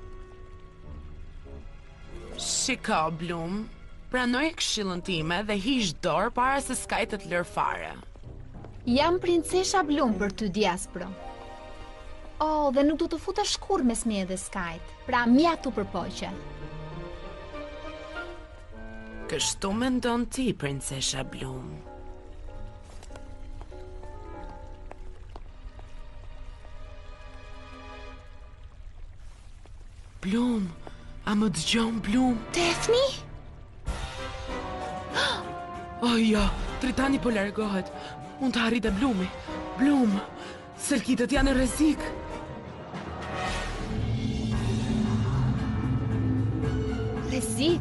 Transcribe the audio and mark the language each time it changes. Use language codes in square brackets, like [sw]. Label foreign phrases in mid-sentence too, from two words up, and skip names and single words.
[sq] Shiko, Bloom, pranoj këshillën time dhe hiq dorë para se Sky të lër fare. Jam princesha Bloom për ty, Diaspro. Oh, dhe nuk do të futesh kurrë mes meje dhe Skyt. Pra mjaftu përpoqe. Kështu mendon ti, princesha Bloom. Bloom, a më dëgjon Bloom? Daphne? Oh ja, Tritani po largohet. Mund të arrit e Bloomi. Bloom, selkitët janë në rrezik. Rrezik?